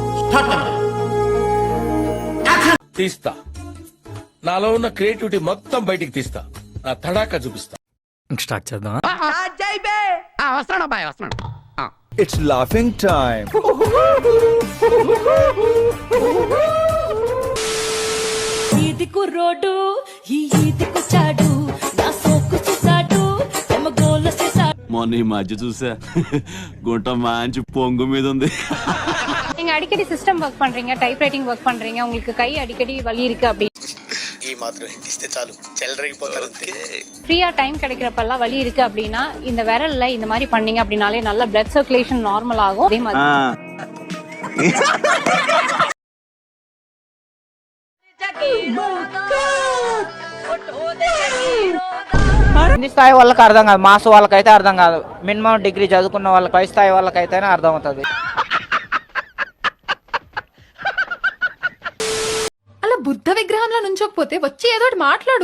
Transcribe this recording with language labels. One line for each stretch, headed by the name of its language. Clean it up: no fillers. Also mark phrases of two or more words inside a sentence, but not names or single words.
Telugu: తీస్తా, నాలో ఉన్న క్రియేటివిటీ మొత్తం బయటికి తీస్తా, నా తడాకా చూపిస్తా. స్టార్ట్ చేద్దాం. వస్తున్నాడు బాయ్, వస్తున్నాడు.
English: It's laughing time.
Telugu: ఈది కుర్రోడు ఈ ఈదికొచ్చాడు, నా సోకు చూసాడు, తమ గోల చేసాడు. మొన్న ఈ మధ్య చూసా, గుంట మంచి పొంగు మీద ఉంది.
Tamil: நீங்க அடிக்கடி
English: system work
Tamil: பண்றீங்க,
English: type writing work
Tamil: பண்றீங்க, உங்களுக்கு கை அடிக்கடி வலி இருக்கு அப்படி
Telugu: ఈ మాత్రం హిందిస్తే చాలు చెలరేగిపోతారు.
English: freeயா time
Tamil: கிடைக்கிறப்பெல்லாம் வலி இருக்கு அப்படின்னா இந்த விரல்ல இந்த மாதிரி பண்ணீங்க அப்படினாலே நல்ல
English: blood circulation normal
Tamil: ஆகும். அதே மாதிரி
Telugu: కింది స్థాయి వాళ్ళకి అర్థం కాదు, మాస్ వాళ్ళకైతే అర్థం కాదు,
English: minimum degree
Telugu: చదువుకున్న వాళ్ళకి పై స్థాయి వాళ్ళకైతేనే అర్థం అవుతుంది. అలా బుద్ధ విగ్రహంలో నుంచోకపోతే వచ్చి ఏదో ఒకటి మాట్లాడు.